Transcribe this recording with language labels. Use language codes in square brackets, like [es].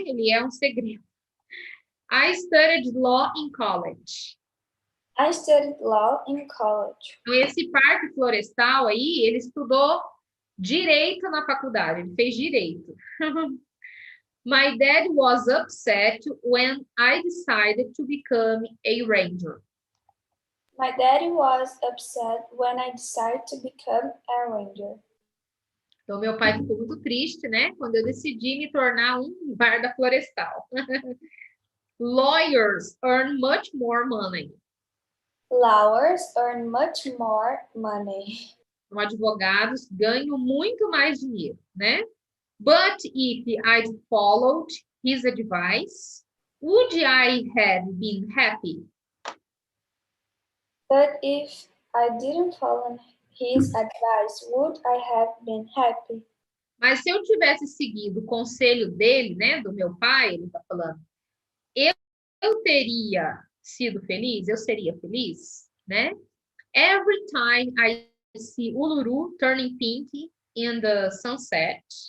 [pt] Ele é um segredo. [en] I studied law in college. I studied law in college. [pt] Então, esse parque florestal aí, ele estudou direito na faculdade, ele fez direito. [en] My dad was upset when I decided to become a ranger. My daddy was upset when I decided to become a ranger. [pt] Então, meu pai ficou muito triste, né? Quando eu decidi me tornar um guarda florestal. [en] Lawyers earn much more money. Lawyers earn much more money. [pt] Então, advogados ganham muito mais dinheiro, né? [en] But if I'd followed his advice, would I have been happy? But if I didn't follow his advice, would I have been happy? [pt] Mas se eu tivesse seguido o conselho dele, né, do meu pai, ele está falando, eu teria sido feliz, eu seria feliz, né? [en] Every time I see Uluru turning pink in the sunset,